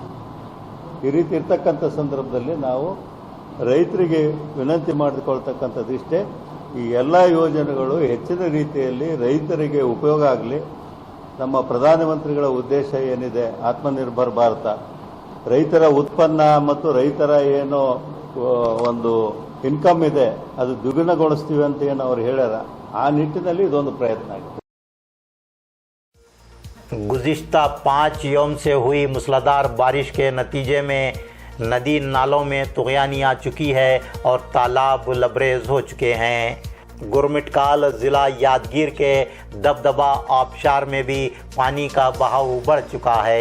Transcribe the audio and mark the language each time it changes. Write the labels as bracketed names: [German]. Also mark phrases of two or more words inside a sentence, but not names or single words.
[Kannada] ಈ ರೀತಿ ಇರ್ತಕ್ಕಂಥ ಸಂದರ್ಭದಲ್ಲಿ ನಾವು ರೈತರಿಗೆ ವಿನಂತಿ ಮಾಡಿಕೊಳ್ತಕ್ಕಂಥದ್ದಿಷ್ಟೇ, ಈ ಎಲ್ಲ ಯೋಜನೆಗಳು ಹೆಚ್ಚಿನ ರೀತಿಯಲ್ಲಿ ರೈತರಿಗೆ ಉಪಯೋಗ ಆಗಲಿ. ನಮ್ಮ ಪ್ರಧಾನಮಂತ್ರಿಗಳ ಉದ್ದೇಶ ಏನಿದೆ ಆತ್ಮನಿರ್ಭರ್ ಭಾರತ, ರೈತರ ಉತ್ಪನ್ನ ಮತ್ತು ರೈತರ ಏನು ಒಂದು ಇನ್ಕಮ್ ಇದೆ ಅದು ದ್ವಿಗುಣಗೊಳಿಸ್ತೀವಿ ಅಂತ ಏನು ಅವ್ರು ಹೇಳ್ಯಾರ, ಆ ನಿಟ್ಟಿನಲ್ಲಿ ಇದೊಂದು ಪ್ರಯತ್ನ ಆಗಿದೆ. [Urdu] گزشتہ 5 یوم سے ہوئی موسلا دھار بارش کے نتیجے میں ندی نالوں میں طغیانی آ چکی ہے اور تالاب لبریز ہو چکے ہیں. گرمٹکال ضلع یادگیر کے دبدبا آبشار میں بھی پانی کا بہاؤ بڑھ چکا ہے.